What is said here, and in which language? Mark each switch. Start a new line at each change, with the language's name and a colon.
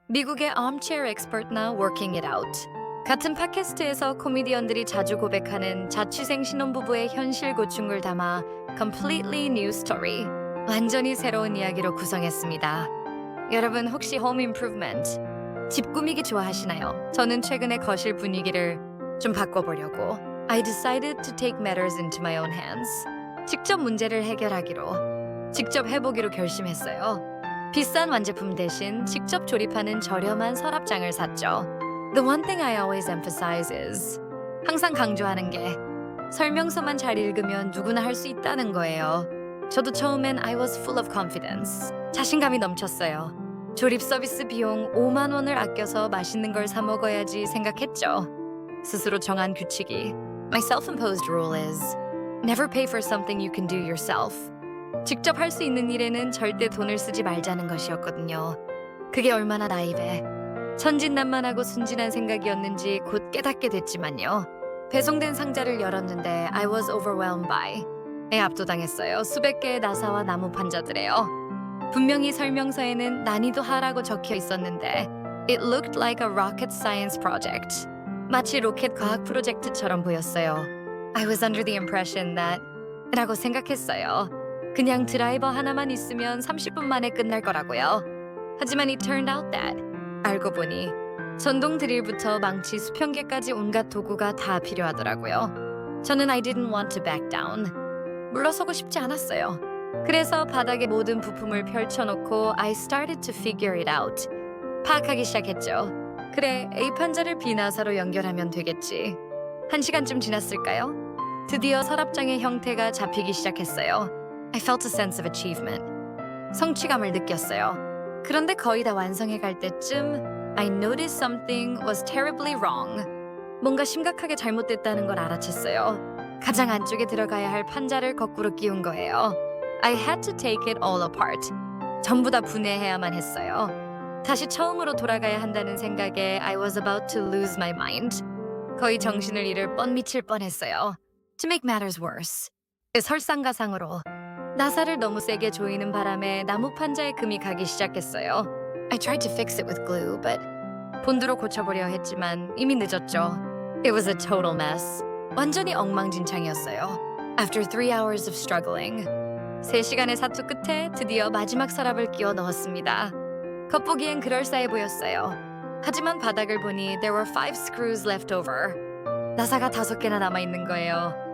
Korean: 미국의 armchair expert나 working it out. 같은 팟캐스트에서 코미디언들이 자주 고백하는 자취생 신혼부부의 현실 고충을 담아
English: completely new story.
Korean: 완전히 새로운 이야기로 구성했습니다. 여러분 혹시
English: home improvement,
Korean: 집 꾸미기 좋아하시나요? 저는 최근에 거실 분위기를 좀 바꿔보려고
English: I decided to take matters into my own hands.
Korean: 직접 문제를 해결하기로, 직접 해보기로 결심했어요. 비싼 완제품 대신 직접 조립하는 저렴한 서랍장을 샀죠.
English: The one thing I always emphasize is
Korean: 항상 강조하는 게 설명서만 잘 읽으면 누구나 할 수 있다는 거예요. 저도 처음엔
English: I was full of confidence.
Korean: 자신감이 넘쳤어요. 조립 서비스 비용 5만 원을 아껴서 맛있는 걸 사 먹어야지 생각했죠. 스스로 정한 규칙이
English: My self-imposed rule is never pay for something you can do yourself.
Korean: 직접 할 수 있는 일에는 절대 돈을 쓰지 말자는 것이었거든요. 그게 얼마나 나이베, 천진난만하고 순진한 생각이었는지 곧 깨닫게 됐지만요. 배송된 상자를 열었는데
English: I was overwhelmed by
Korean: 압도당했어요. 수백 개의 나사와 나무 판자들에요. 분명히 설명서에는 난이도 하라고 적혀 있었는데
English: It looked like a rocket science project.
Korean: 마치 로켓 과학 프로젝트처럼 보였어요.
English: I was under the impression that
Korean: 라고 생각했어요. 그냥 드라이버 하나만 있으면 30분 만에 끝날 거라고요. 하지만
English: it turned out that
Korean: 알고 보니 전동 드릴부터 망치, 수평계까지 온갖 도구가 다 필요하더라고요. 저는
English: I didn't want to back down.
Korean: 물러서고 싶지 않았어요. 그래서 바닥에 모든 부품을 펼쳐놓고
English: I started to figure it out.
Korean: 파악하기 시작했죠. 그래, A 판자를 B 나사로 연결하면 되겠지. 1시간쯤 지났을까요? 드디어 서랍장의 형태가 잡히기 시작했어요.
English: I felt a sense of achievement.
Korean: 성취감을 느꼈어요. 그런데 거의 다 완성해 갈 때쯤
English: I noticed something was terribly wrong.
Korean: 뭔가 심각하게 잘못됐다는 걸 알아챘어요. 가장 안쪽에 들어가야 할 판자를 거꾸로 끼운 거예요.
English: I had to take it all apart.
Korean: 전부 다 분해해야만 했어요. 다시 처음으로 돌아가야 한다는 생각에
English: I was about to lose my mind.
Korean: 거의 정신을 잃을 미칠 뻔했어요.
English: To make matters worse,
Korean: 설상가상으로 나사를 너무 세게 조이는 바람에 나무 판자에 금이 가기 시작했어요.
English: I tried to fix it with glue, but
Korean: 본드로 고쳐보려 했지만 이미 늦었죠.
English: It was a total mess.
Korean: 완전히 엉망진창이었어요.
English: After 3 hours of struggling,
Korean: 3시간의 사투 끝에 드디어 마지막 서랍을 끼워 넣었습니다. 겉보기엔 그럴싸해 보였어요. 하지만 바닥을 보니
English: there were 5 screws left over.
Korean: 나사가 5개나 남아있는 거예요.